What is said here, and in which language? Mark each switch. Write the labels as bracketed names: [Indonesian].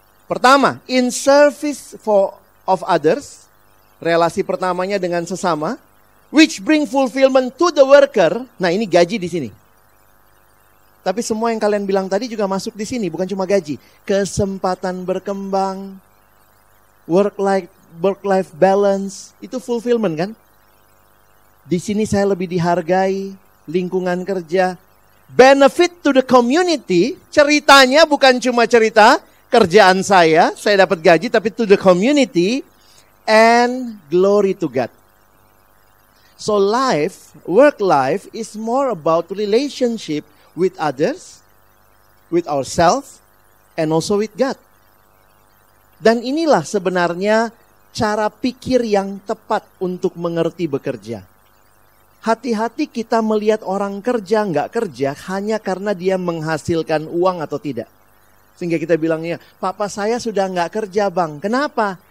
[Indonesian] Pertama, [English] in service of others. [Indonesian] Relasi pertamanya dengan sesama. [English] Which bring fulfillment to the worker. [Indonesian] Nah, ini gaji di sini. Tapi semua yang kalian bilang tadi juga masuk di sini, bukan cuma gaji. Kesempatan berkembang, work-life balance, itu fulfillment kan? Di sini saya lebih dihargai, lingkungan kerja, [English] benefit to the community. [Indonesian] Ceritanya bukan cuma cerita kerjaan saya dapat gaji, tapi [English] to the community, and glory to God. So work life is more about relationship with others, with ourselves, and also with God. [Indonesian] Dan inilah sebenarnya cara pikir yang tepat untuk mengerti bekerja. Hati-hati kita melihat orang kerja, nggak kerja, hanya karena dia menghasilkan uang atau tidak. Sehingga kita bilangnya, papa saya sudah nggak kerja bang. Kenapa?